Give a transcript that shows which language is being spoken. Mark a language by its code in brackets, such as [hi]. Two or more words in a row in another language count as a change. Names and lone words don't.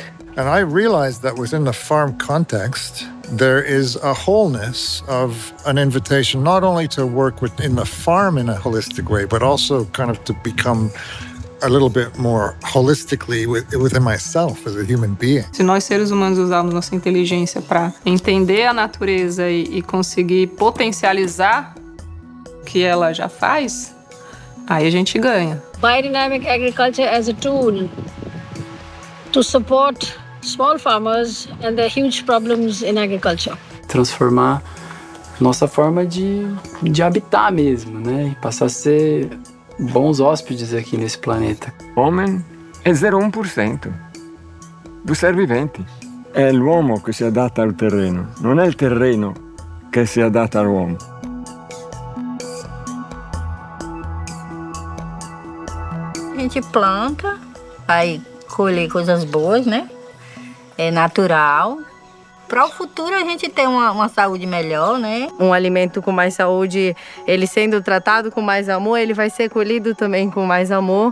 [en] And I realized that within the farm context, there is a wholeness of an invitation not only to work within the farm in a holistic way, but also kind of to become a little bit more holistically within myself as a human being. [pt] Se nós seres humanos usarmos nossa inteligência para entender a natureza e conseguir potencializar o que ela já faz, aí a gente ganha. [en] Biodynamic agriculture as a tool to support small farmers and their huge problems in agriculture. [pt] Transformar nossa forma de habitar mesmo, né? E passar a ser bons hóspedes aqui nesse planeta. O homem é 0,1% do ser vivente. [it] È l'uomo che si adatta al terreno, non è il terreno che si adatta all'uomo. [pt] A gente planta, vai colher coisas boas, né? É natural. Para o futuro a gente ter uma saúde melhor, né? Um alimento com mais saúde, ele sendo tratado com mais amor, ele vai ser colhido também com mais amor.